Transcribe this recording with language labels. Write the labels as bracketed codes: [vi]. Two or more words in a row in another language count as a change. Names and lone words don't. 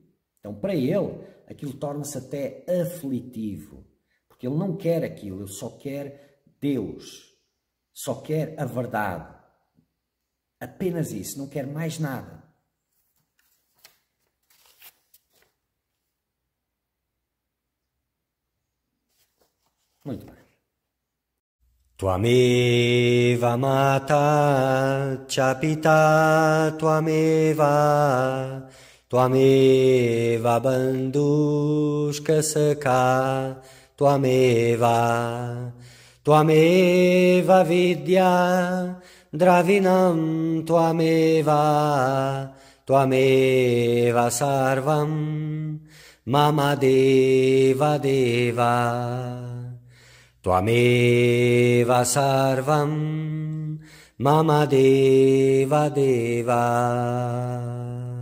[pt] Então, para ele, aquilo torna-se até aflitivo, porque ele não quer aquilo, ele só quer Deus, só quer a verdade. Apenas isso, não quer mais nada. Muito bem. [sa] त्वमेव माता च पिता त्वमेव त्वमेव बन्धुश्च सखा त्वमेव त्वमेव विद्या द्रविणं त्वमेव त्वमेव सर्वं मम देव देव त्वमेव सर्वं मम देव देव Tvameva sarvam mama deva deva.